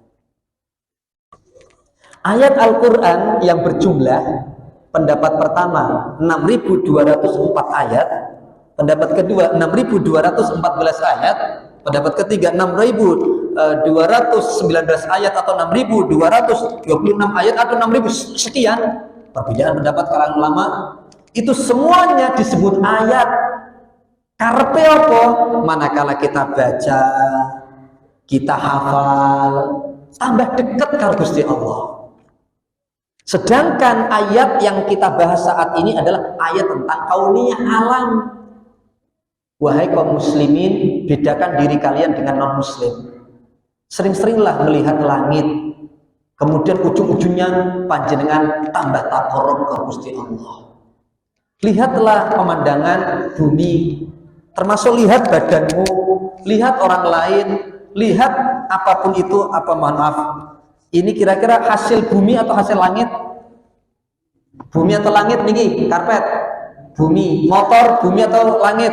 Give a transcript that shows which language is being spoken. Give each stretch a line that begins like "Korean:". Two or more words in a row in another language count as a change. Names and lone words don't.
Indonesian: Ayat Al-Quran yang berjumlah, pendapat pertama 6.204 ayat, pendapat kedua 6.214 ayat, pendapat ketiga 6.219 ayat atau 6.226 ayat atau 6.000 sekian. Perbedaan pendapat kalangan ulama. Itu semuanya disebut ayat.
Javanese: Karepe apa?
Indonesian: Manakala kita baca, kita hafal, tambah dekat karo Gusti Allah. Sedangkan ayat yang kita bahas saat ini adalah ayat tentang kauniyah, alam. Wahai kaum muslimin, bedakan diri kalian dengan non-muslim. Sering-seringlah melihat langit, kemudian ujung-ujungnya panjenengan tambah takorub ke Gusti Allah. Lihatlah pemandangan bumi, termasuk lihat badanmu, lihat orang lain, lihat apapun itu, apa mohon maaf, ini kira-kira hasil bumi atau hasil langit? Bumi atau langit nih, karpet, bumi, motor, bumi atau langit?